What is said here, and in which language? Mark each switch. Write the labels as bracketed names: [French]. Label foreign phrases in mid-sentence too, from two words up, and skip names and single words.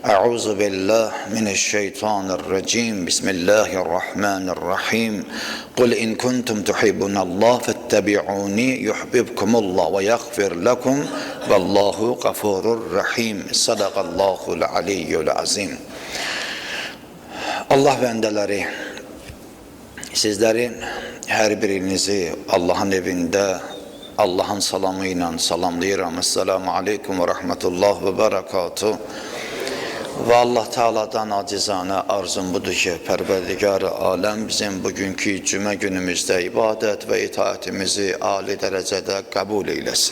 [Arabic] أعوذ بالله من الشيطان الرجيم بسم الله الرحمن الرحيم قل إن كنتم تحبون الله فاتبعوني يحببكم الله ويغفر لكم والله غفور رحيم صدق الله العلي العظيم. [Azerbaijani] Allah bendeleri, sizlerin her birinizi Allah'ın evinde Allah'ın salamıyla salamlayıram. [Arabic] السلام عليكم ورحمة الله وبركاته. [Azerbaijani] Ve Allah Teala'dan acizane arzum budur ki Perverdigar-ı Alem bizim bugünkü cümə günümüzde ibadet ve itaatimizi âli derecede kabul eylesin.